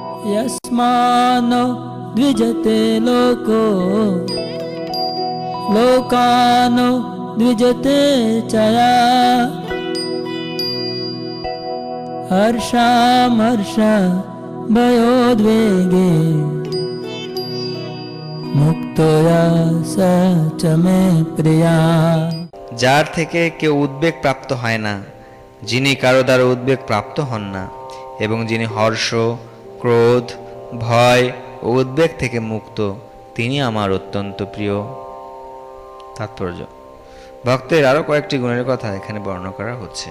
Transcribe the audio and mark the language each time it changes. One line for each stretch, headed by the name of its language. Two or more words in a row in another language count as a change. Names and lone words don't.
Sanskrit: यस्मानो द्विजते लोको लोकानो द्विजते चया हर्षामर्षा भयोद्वेगे मुक्तया स च मे प्रिया।
Bangla: যার থেকে কেউ উদ্বেগ প্রাপ্ত হয় না, যিনি কারো দ্বারা উদ্বেগ প্রাপ্ত হন না এবং যিনি হর্ষ, ক্রোধ, ভয় ও উদ্বেগ থেকে মুক্ত, তিনি আমার অত্যন্ত প্রিয়। তাৎপর্য: ভক্তের আরও কয়েকটি গুণের কথা এখানে বর্ণনা করা হচ্ছে।